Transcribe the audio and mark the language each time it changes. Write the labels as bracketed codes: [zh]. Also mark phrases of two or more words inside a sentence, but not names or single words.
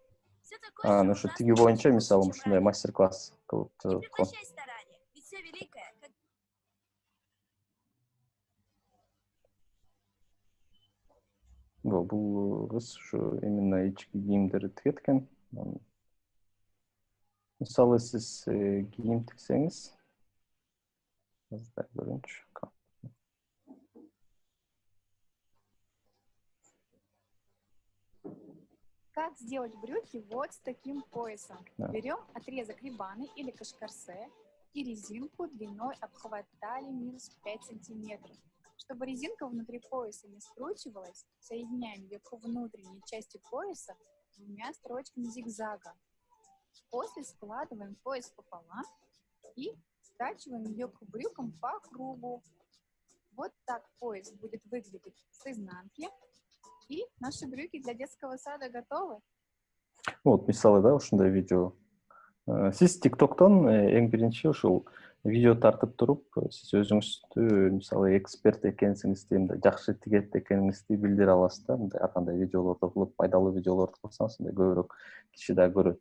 [ru] Все такое же [ky] ошо тигүү боюнча мисалы ушундай мастер-класс кылып [ru] не прекращай старания, ведь все великое, как... [ky] Бул кыз ушу именно ички кийимдерди тигет экен. Мисалы сиз кийим тиксеңиз, көрүнчү. [ru] Как сделать брюки вот с таким поясом? Берем отрезок рибаны или кашкарсе и резинку длиной обхват талии минус 5 сантиметров. Чтобы резинка внутри пояса не скручивалась, соединяем ее к внутренней части пояса двумя строчками зигзага. После складываем пояс пополам и скачиваем ее к брюкам по кругу. Вот так пояс будет выглядеть с изнанки. И наши брюки для детского сада готовы. Вот, [ky] мисалы да, ушундай видео. Сиз TikTok'тон эң биринчи ушул видео тартып туруп, сиз өзүңүздү мисалы эксперт экенсиңизди, мындай жакшы тигет экениңизди билдире аласыз да. Мындай ар кандай видеолорду кылып, пайдалуу видеолорду кылсаңыз, мындай көбүрөөк киши да көрөт.